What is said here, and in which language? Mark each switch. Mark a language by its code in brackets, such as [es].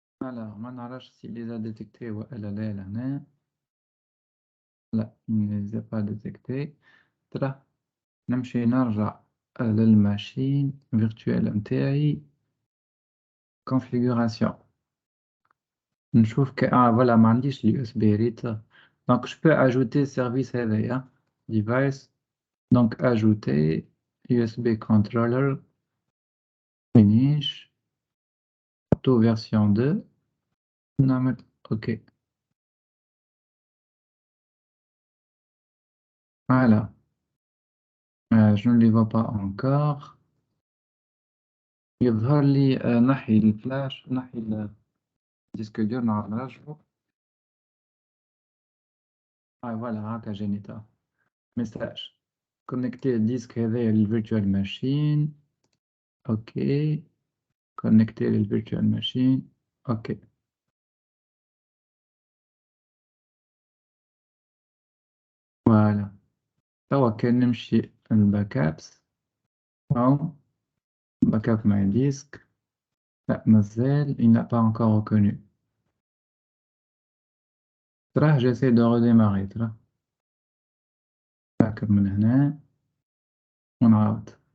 [fr] Alors, [ar] ما نعرفش [fr] s'il les a détectés [ar] ولا لا لهنا. لا, [fr] il ne les a pas détectés. [ar] ترى نمشي نرجع للماشين virtuelle نتاعي. [fr] Configuration. [ar] نشوف voilà ما عنديش اليو اس بي ريت. [fr] Donc je peux ajouter service [ar] هذايا [fr] device. Donc ajouter USB controller finish tout version 2 نعمل OK. Voilà. Je ne les vois pas encore. [ar] يظهر لي نحي الفلاش نحي الديسك دور نرجعه. [fr] Voilà [ar] هكا جاني [fr] message. Connecter le disque هذايا للvirtual machine. OK. Connecter le virtual machine. OK. Voilà. [ar] توا كان نمشي الباك ابس أو باك اب ماي ديسك. لا مازال [fr] il n'a pas encore reconnu. تراه j'essaie de redémarrer تراه. [ar] باك اب من هنا ونعاود.